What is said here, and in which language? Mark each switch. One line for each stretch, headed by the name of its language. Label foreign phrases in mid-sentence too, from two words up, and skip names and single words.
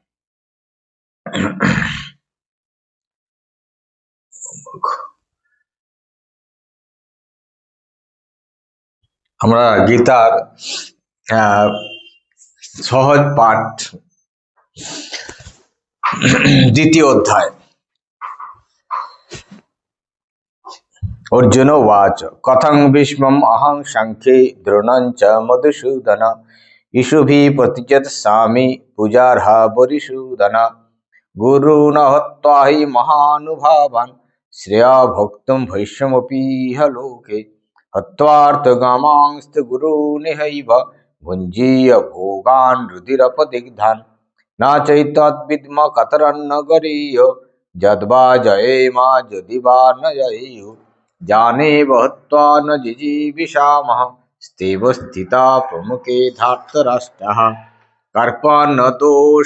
Bangla: আমরা গীতার সহজ পাঠ দ্বিতীয় অধ্যায়।
Sanskrit: অর্জুন উবাচ কথং ভীষ্মম অহং সাংখ্যে দ্রোণং চ মধুসূদন ইষুভিঃ প্রতিযৎসামি পূজার্হা বরিসূদন গুরূন হত্বা হি মহানুভাবান শ্রেয়া ভোক্তুম ভৈষ্যমপীহ লোকে হত্বার্থকামাংস্ত গুরূনিহৈব ভুঞ্जीय ভোগাन् रुधिरपदिग्धान् न चैतद्विद्म कतरन्न गरीय यद्वा जयेम यदि वा न जयेयुः जानेव हत्वा न जिजीविषामः स्तेव स्थिता प्रमुखे धार्तराष्ट्रः कर्पन्न दोष